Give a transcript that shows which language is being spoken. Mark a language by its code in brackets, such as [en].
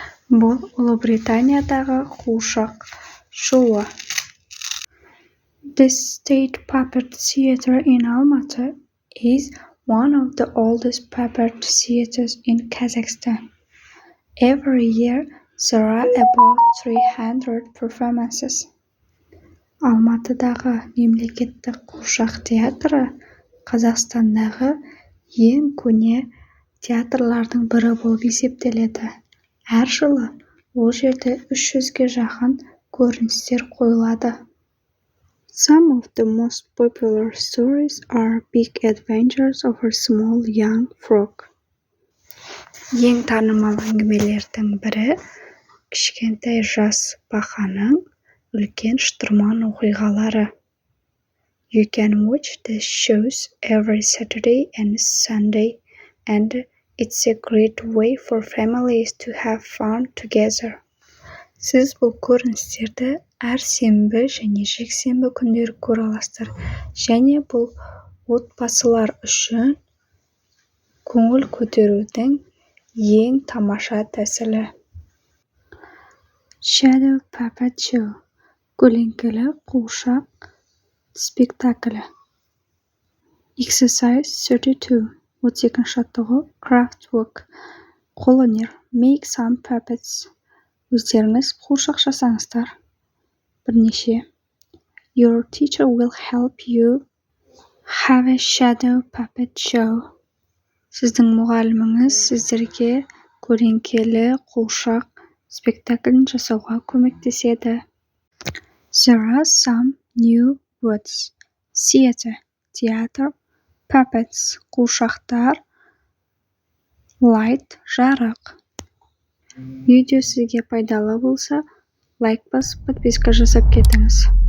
[kk] Бұл Ұлыбританиядағы қуыршақ шоуы. [en] The State Puppet Theatre in Almaty is one of the oldest puppet theaters in Kazakhstan. Every year, there are about 300 performances. [kk] Алматыдағы мемлекеттік қуыршақ театры Қазақстандағы ең көне театрлардың бірі болып есептеледі. Әр жылы ол жерде 300-ге жақын көріністер қойылады. [en] Some of the most popular stories are Big Adventures of a Small Young Frog. [kk] Ең танымал әңгімелердің бірі кішкентай жас бақаның үлкен шытырман оқиғалары. [en] You can watch the shows every Saturday and Sunday, and it's a great way for families to have fun together. [kk] Сіз бұл көріністерді әр сенбі және жексенбі күндері көре аласыздар, және бұл отбасылар үшін көңіл көтерудің ең тамаша тәсілі. [en] Shadow Puppet Show [kk] – көлеңкелі қуыршақ спектаклі. [en] Exercise 32 – 32-ші жаттығу Craftwork – қолөнер. Make some puppets – [kk] өздеріңіз қуыршақ жасаңыздар. Бірнеше. [en] Your teacher will help you have a shadow puppet show. [kk] Сіздің мұғаліміңіз сіздерге көлеңкелі қуыршақ спектаклін жасауға көмектеседі. [en] There are some new words. Theater – театр. Puppets – қуыршақтар. [kk] Light – жарық. Видео сізге пайдалы болса, лайк басып, подписка жасап кетіңіз.